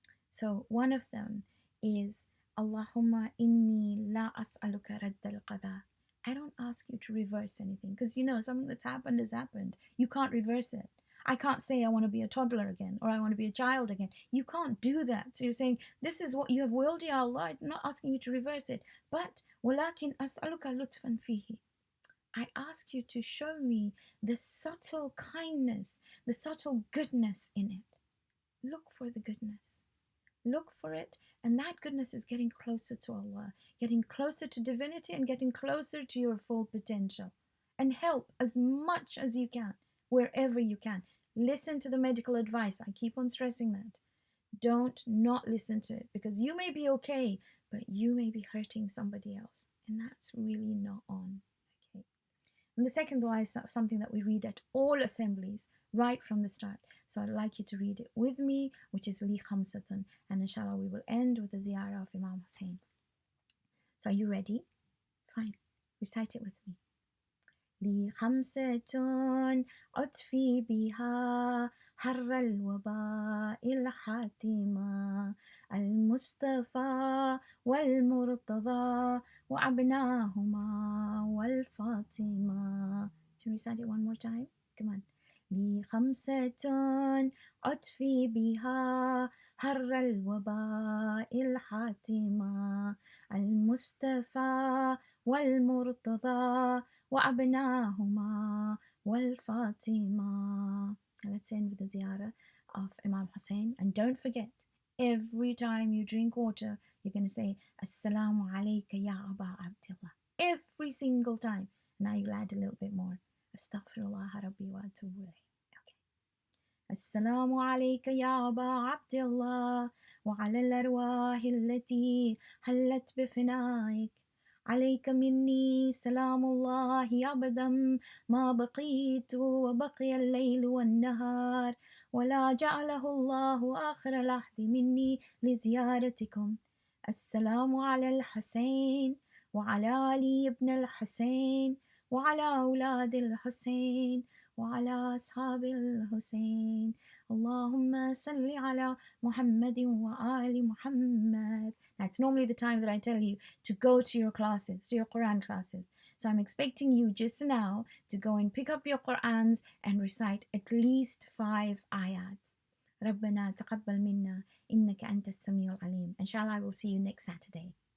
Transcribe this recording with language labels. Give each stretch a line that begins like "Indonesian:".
English: So one of them is,
Arabic: Allahumma inni la as'aluka raddal qada.
English: I don't ask you to reverse anything, because something that's happened has happened. You can't reverse it. I can't say I want to be a toddler again, or I want to be a child again. You can't do that. So you're saying, this is what you have willed, Ya Allah. I'm not asking you to reverse it.
Arabic: But, وَلَكِنْ أَسْأَلُكَ لُطْفًا فِيهِ.
English: I ask you to show me the subtle kindness, the subtle goodness in it. Look for the goodness. Look for it, and that goodness is getting closer to Allah, getting closer to divinity, and getting closer to your full potential. And help as much as you can, wherever you can. Listen to the medical advice. I keep on stressing that. Don't not listen to it, because you may be okay, but you may be hurting somebody else, and that's really not on. Okay. And the second dua is something that we read at all assemblies right from the start. So I'd like you to read it with me, which is Li Khamsatan, and inshallah we will end with the ziyarah of Imam Hussein. So are you ready? Fine. Recite it with me.
Arabic: لي خمسة أطفي بها حر الوباء الحاتمة المصطفى والمرتضى وأبناهما والفاطمة.
English: Can we recite it one more time? Come on.
Arabic: لي خمسة أطفي بها حر الوباء الحاتمة المصطفى والمرتضى وأبناهما والفاطمة.
English: Let's end with the ziyarah of Imam Hussein. And don't forget, every time you drink water, you're going to say,
Arabic: Assalamu alayka ya Aba Abdullah.
English: Every single time. Now you'll add a little bit more.
Arabic: Astaghfirullah Rabbi wa atubu ilayh. السلام عليك يا أبا عبد الله وعلى الأرواح التي حلت بفنائك عليك مني سلام الله أبدا ما بقيت وبقي الليل والنهار ولا جعله الله آخر العهد مني لزيارتكم. السلام على الحسين وعلى علي بن الحسين وعلى أولاد الحسين وعلى أصحاب الحسين. اللهم صل على محمد وآل محمد.
English: That's normally the time that I tell you to go to your classes, to your Quran classes. So I'm expecting you just now to go and pick up your Qurans and recite at least 5 ayat.
Arabic: ربنا تقبل منا إنك أنت السميع العليم. Inshallah,
English: I will see you next Saturday.